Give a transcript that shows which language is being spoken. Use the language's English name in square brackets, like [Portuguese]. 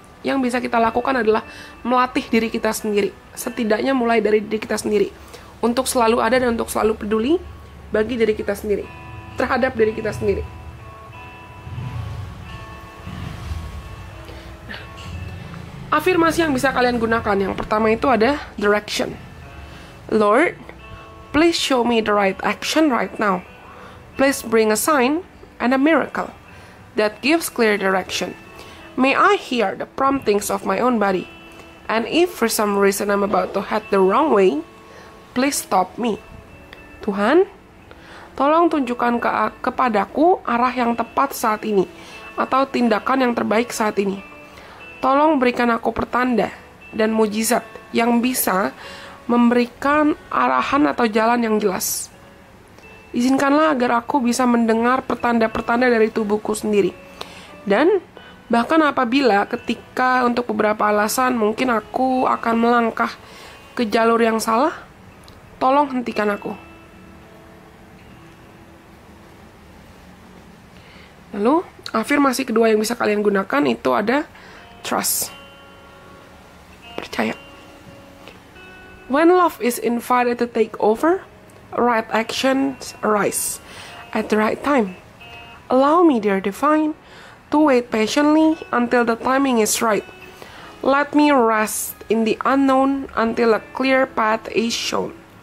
[Indonesian] Yang bisa kita lakukan adalah melatih diri kita sendiri. Setidaknya mulai dari diri kita sendiri. Untuk selalu ada dan untuk selalu peduli bagi diri kita sendiri. Terhadap diri kita sendiri. Afirmasi yang bisa kalian gunakan. Yang pertama itu ada direction. [English] Lord, please show me the right action right now. Please bring a sign and a miracle that gives clear direction. May I hear the promptings of my own body. And if for some reason I'm about to head the wrong way, please stop me. [Indonesian] Tuhan, tolong tunjukkan kepadaku arah yang tepat saat ini, atau tindakan yang terbaik saat ini. Tolong berikan aku pertanda dan mujizat yang bisa memberikan arahan atau jalan yang jelas. Izinkanlah agar aku bisa mendengar pertanda-pertanda dari tubuhku sendiri. Dan bahkan apabila ketika untuk beberapa alasan mungkin aku akan melangkah ke jalur yang salah, tolong hentikan aku. Lalu, afirmasi kedua yang bisa kalian gunakan itu ada trust. Percaya. [English] When love is invited to take over, right actions arise at the right time. Allow me, dear divine, to wait patiently until the timing is right. Let me rest in the unknown until a clear path is shown.